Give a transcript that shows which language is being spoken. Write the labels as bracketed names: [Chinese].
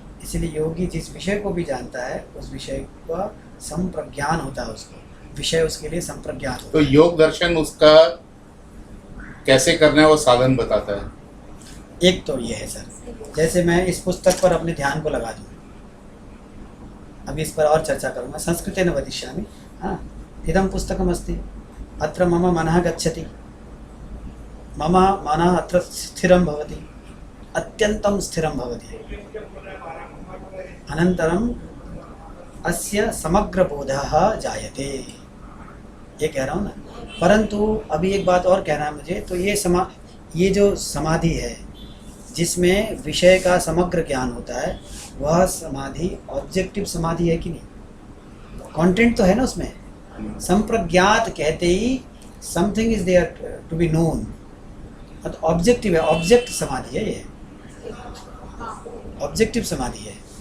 [Hindi] इसलिए योगी जिस विषय को भी जानता है उस विषय का संप्रज्ञान होता है, उसको विषय उसके लिए संप्रज्ञात होता है। तो योग दर्शन उसका कैसे करना है वो साधन बताता है। एक तो ये है सर, जैसे मैं इस पुस्तक पर अपने ध्यान को लगा दूँ, अभी इस पर और चर्चा करूँगा, [Sanskrit] संस्कृतेन वदिष्यामि। हाँ, इदं पुस्तकमस्ति, अत्र मम मनः गच्छति, मम मनः अत्र स्थिरं भवति, अत्यन्तं स्थिरं भवति, अनन्तरम् अस्य समग्रबोधः जायते, [Hindi] ये कह रहा हूँ ना। परंतु अभी एक बात और कहना है मुझे, तो ये जो समाधि है जिसमें विषय का समग्र ज्ञान होता है, वह समाधि ऑब्जेक्टिव समाधि है कि नहीं? कंटेंट तो है ना उसमें। संप्रज्ञात कहते ही [English] something is there to be known, [Hindi] तो ऑब्जेक्टिव है, ऑब्जेक्ट समाधि है ये, ऑब्जेक्टिव समाधि है।